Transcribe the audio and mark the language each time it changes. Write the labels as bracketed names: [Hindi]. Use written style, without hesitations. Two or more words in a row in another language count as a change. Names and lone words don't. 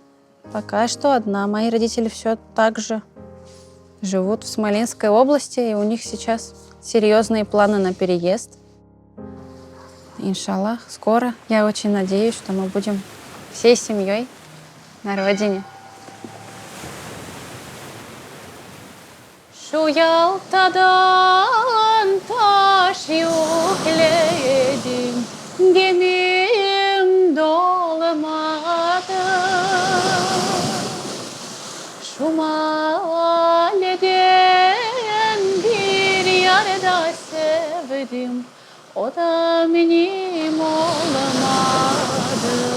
[Russian] Пока что одна. Мои родители все так же живут в Смоленской области, и у них сейчас серьезные планы на переезд. Иншаллах, скоро. Я очень надеюсь, что мы будем всей семьей на родине. [Turkish] Şu Yalta'dan taş yükledim, gemim dolmadı. Şu mahalleden bir yarda sevdim, o da benim olmadı.